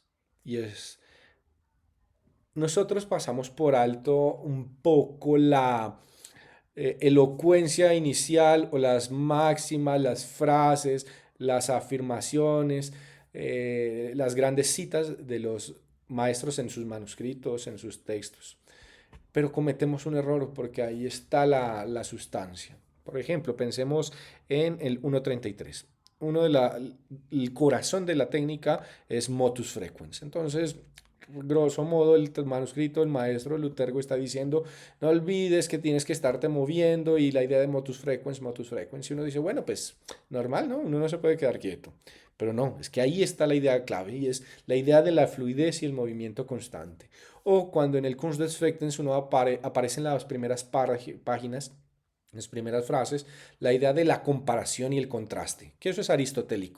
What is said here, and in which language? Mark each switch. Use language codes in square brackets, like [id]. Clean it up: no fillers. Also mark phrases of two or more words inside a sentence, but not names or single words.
[es] Y es, nosotros pasamos por alto un poco la elocuencia inicial o las máximas, las frases, las afirmaciones, las grandes citas de los maestros en sus manuscritos, en sus textos. Pero cometemos un error porque ahí está la sustancia. Por ejemplo, pensemos en el 1.33. el corazón de la técnica es [la] motus frequens. [es] Entonces, [la] grosso modo, [es] el manuscrito, el maestro Lutergo está diciendo, no olvides que tienes que estarte moviendo y la idea de [la] motus frequens. [es] Y uno dice, bueno, pues normal, ¿no? Uno no se puede quedar quieto. Pero no, es que ahí está la idea clave y es la idea de la fluidez y el movimiento constante. O cuando en el Kunst des Frequens uno aparece en las primeras páginas, las primeras frases, la idea de la comparación y el contraste, que eso es aristotélico.